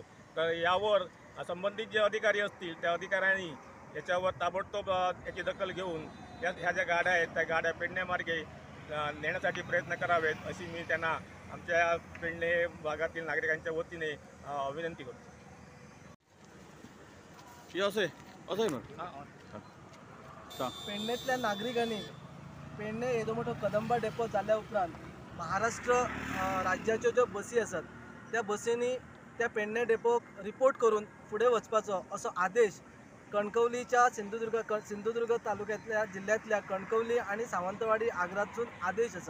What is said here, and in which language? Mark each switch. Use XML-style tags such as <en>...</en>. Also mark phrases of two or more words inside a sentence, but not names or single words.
<mr>तर यावर संबंधित जे अधिकारी असतील त्या अधिकाऱ्यांनी याच्यावर ताबडतोब याची दखल घेऊन ह्या ज्या गाड्या आहेत त्या गाड्या पेडण्यामार्गे नेण्यासाठी प्रयत्न करावेत अशी मी त्यांना आमच्या पेडणे भागातील नागरिकांच्या वतीने विनंती करतो. असं आहे मग</mr> <kok>पेडणेतल्या नागरिकांनी पेडणे येदो मोठो कदंबा डेपो जाल्या उपरांत महाराष्ट्र राज्याच्यो ज्यो बसी आसात त्या बसींनी त्या पेडणे डेपोक रिपोर्ट करून फुडें वचपाचो असो आदेश कणकवलीच्या सिंधुदुर्ग तालुक्यातल्या जिल्ह्यातल्या कणकवली आणि सावंतवाडी आग्रातून आदेश आसा.</kok>